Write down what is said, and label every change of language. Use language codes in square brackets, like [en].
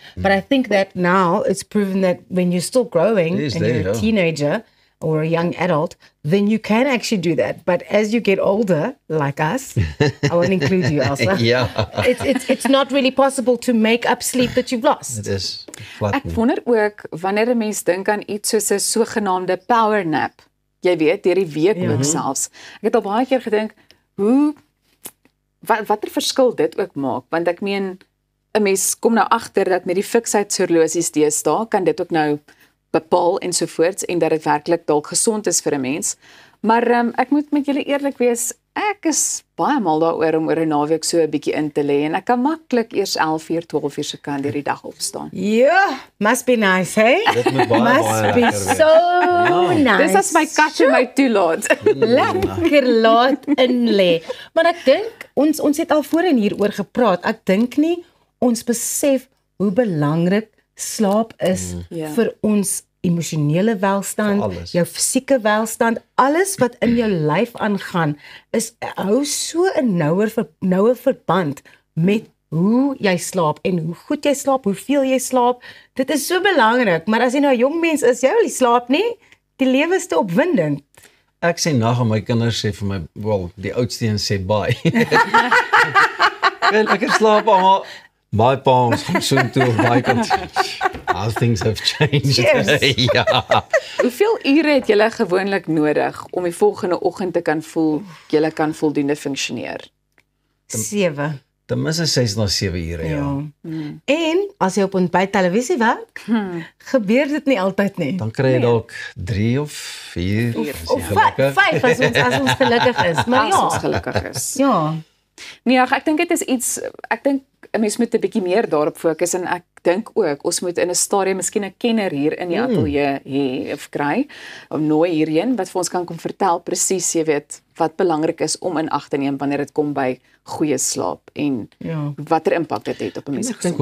[en] But I think that now it's proven that when you're still growing and you're a teenager or a young adult, then you can actually do that. But as you get older, like us, I won't include you, Elsa. It's not really possible to make up sleep that you've lost. [af] Dit is Ek wonder ook wanneer 'n mens dink aan iets soos 'n sogenaamde power nap. Jy weet, deur die week ook selfs. Ek het al baie keer gedink, watter verskil dit ook maak, want ek meen 'n mens kom nou agter dat met die fiksheidshorlosies deesdae kan dit ook nou bepaal ensovoorts en dat dit werklik dalk gesond is vir 'n mens. Maar ek moet met julle eerlik wees, ek is baie mal daaroor om oor 'n naweek so 'n bietjie in te lê en ek kan maklik eers 11 uur, 12 uur se kant deur die dag opstaan. [en] Ja, must be nice, hey? [af] Dit moet baie [en] Must be so nice. [af] Dis as my kat my toelaat. Lekker laat in lê. Maar ek dink ons het al voorheen hieroor gepraat. Ek dink nie ons besef hoe belangrik slaap is vir ons emosionele welstand, jou fisieke welstand, alles wat in jou lyf aangaan, hou so 'n noue verband met hoe jy slaap en hoe goed jy slaap, hoeveel jy slaap. Dit is so belangrik, maar as jy nou 'n jong mens is, jy wil nie slaap nie, die lewe is te opwindend. Ek sê nag en my kinders sê vir my, wel, die oudste een sê bye. Lekker slaap almal. My pa ons gaan soon toe of my kant. [en] All things have changed. [af] Ja. Hoeveel ure het julle gewoonlik nodig om die volgende oggend te kan voel julle kan voldoende funksioneer? 7. Ten minste 6 na 7 ure, ja. En as jy op ontbyt televisie werk, gebeur dit nie altyd nie. Dan kry jy dalk 3 of 4 of 5 as ons gelukkig is. Maar as ons gelukkig is. Ja. Nee, ek dink dit is iets, ek dink 'n mens moet 'n bietjie meer daarop fokus en ek dink ook ons moet in 'n stadium miskien 'n kenner hier in die ateljee hê of kry, om nooi hierheen wat vir ons kan kom vertel presies, jy weet, wat belangrik is om in ag te neem wanneer dit kom by goeie slaap en watter impak dit het op 'n mens se gesondheid.